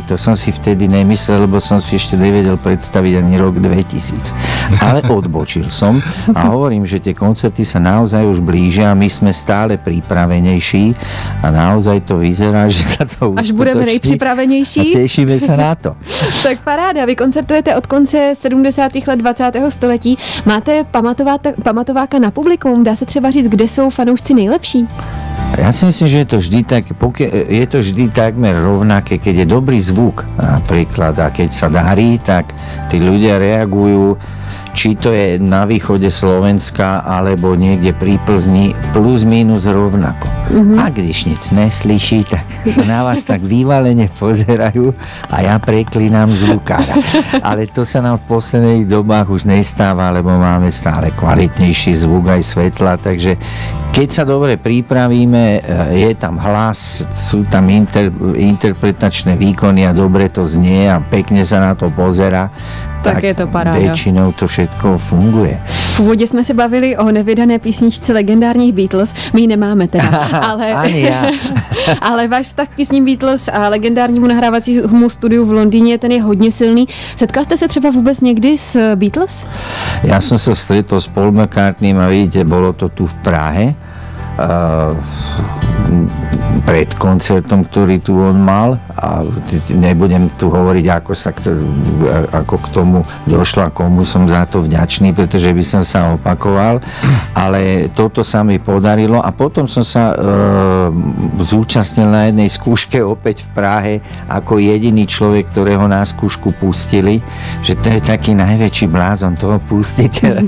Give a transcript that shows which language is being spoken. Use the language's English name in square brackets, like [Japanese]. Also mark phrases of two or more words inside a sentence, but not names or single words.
[Slovak] To som si vtedy nemyslel, lebo som si ešte nevedel predstaviť ani rok 2000. Ale odbočil som a hovorím, že tie koncerty sa naozaj už blížia a my sme stále pripravenejší a naozaj to vyzerá, že sa to uskutoční. [Czech] Až budeme nejpřipravenější. [Slovak] A tešíme sa na to. [Czech] Tak paráda, vy koncertujete od konce 70. let 20. století. Máte pamatováka na publikum? Dá se třeba říct, kde jsou fanoušci nejlepší? [Slovak] Ja si myslím, že je to vždy tak, je to vždy takmer rovnaké, keď je dobrý zvuk napríklad a keď sa darí, tak tí ľudia reagujú, či to je na východe Slovenska alebo niekde pri Plzni, plus minus rovnako. A [Czech] když nic neslyší, [Slovak] tak sa na vás tak vyvalene pozerajú a ja preklínam zvukára. Ale to sa nám v posledných dobách už nestáva, lebo máme stále kvalitnejší zvuk aj svetla, takže keď sa dobre pripravíme, je tam hlas, sú tam interpretačné výkony a dobre to znie a pekne sa na to pozera, tak je to paráda. Většinou to všetko funguje. [Czech] V úvodě jsme se bavili o nevydané písničce legendárních Beatles. My ji nemáme teda. Ale, ani já. Ale váš vztah k písním Beatles a legendárnímu nahrávacímu studiu v Londýně, ten je hodně silný. Setkal jste se třeba vůbec někdy s Beatles? [Slovak] Ja som sa stretol s Paul McCartneym a vidíte, bolo to tu v Prahe. Pred koncertom, ktorý tu on mal a nebudem tu hovoriť, ako k tomu došlo a komu som za to vďačný, pretože by som sa opakoval, ale toto sa mi podarilo a potom som sa zúčastnil na jednej skúške opäť v Prahe ako jediný človek, ktorého na skúšku pustili, že to je taký najväčší blázon toho pustiteľa.